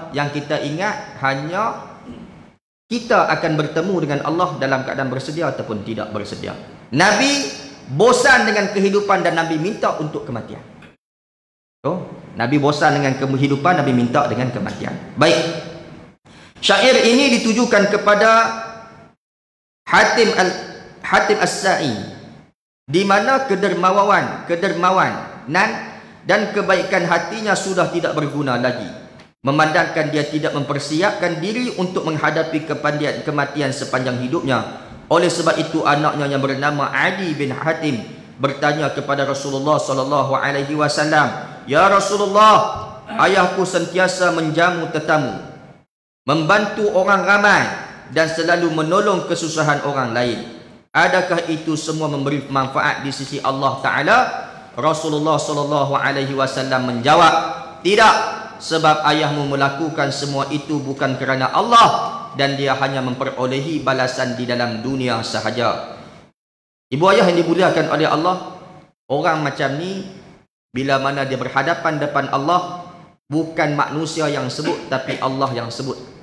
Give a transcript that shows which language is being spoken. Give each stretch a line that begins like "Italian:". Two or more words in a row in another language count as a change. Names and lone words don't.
Malay: Yang kita ingat hanya kita akan bertemu dengan Allah dalam keadaan bersedia ataupun tidak bersedia. Nabi bosan dengan kehidupan dan Nabi minta untuk kematian. Oh, Nabi bosan dengan kehidupan, Nabi minta dengan kematian. Baik. Syair ini ditujukan kepada Hatim As-Sa'i, di mana kedermawan dan kebaikan hatinya sudah tidak berguna lagi, memandangkan dia tidak mempersiapkan diri untuk menghadapi kematian sepanjang hidupnya. Oleh sebab itu anaknya yang bernama Adi bin Hatim bertanya kepada Rasulullah
Arabic: صلى الله عليه وسلم, "يا رسول الله,
Malay: ayahku sentiasa menjamu tetamu, membantu orang ramai dan selalu menolong kesusahan orang lain. Adakah itu semua memberi manfaat di sisi Allah Ta'ala?" Rasulullah
Arabic: صلى الله عليه وسلم
Malay: menjawab, "Tidak, sebab ayahmu melakukan semua itu bukan kerana Allah dan dia hanya memperolehi balasan di dalam dunia sahaja." Ibu ayah yang dimuliakan oleh Allah, orang macam ni bila mana dia berhadapan depan Allah, bukan manusia yang sebut tapi Allah yang sebut.